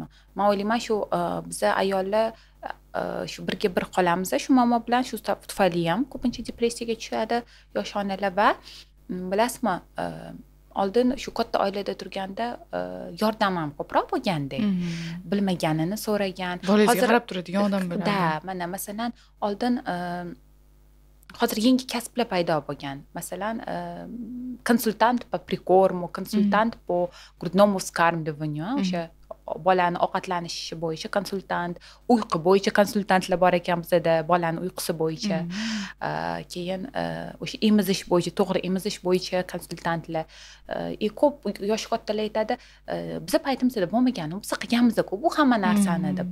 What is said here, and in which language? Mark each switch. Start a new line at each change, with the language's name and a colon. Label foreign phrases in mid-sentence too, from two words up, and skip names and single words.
Uzbek: Men o'ylayman, shu biz ayollar shu birga bir qolamiz, shu muammo bilan shu tufayli ham ko'pincha depressiyaga tushadi yosh onalar va bilasizmi, oldin shu katta oilada turganda yordam ham ko'proq bo'lganda, bilmaganini so'ragan, bolasiga qarab turadigan odam bilan. Da, mana masalan, oldin hozir yangi kasblar paydo bo'lgan.
Russian: Masalan, konsultant по прикорму, konsultant по грудному вскармливанию,
Uzbek: o'sha bolani ovqatlanishi bo'yicha konsultant, uyqu bo'yicha konsultantlar bor ekan bizda, bolani uyqusi bo'yicha. Keyin o'sha emizish bo'yicha, to'g'ri emizish bo'yicha konsultantlar. Ko'p yosh kattalar aytadi, biza paytimizda bo'lmagan, biz qilganmiz-ku bu hamma narsani deb.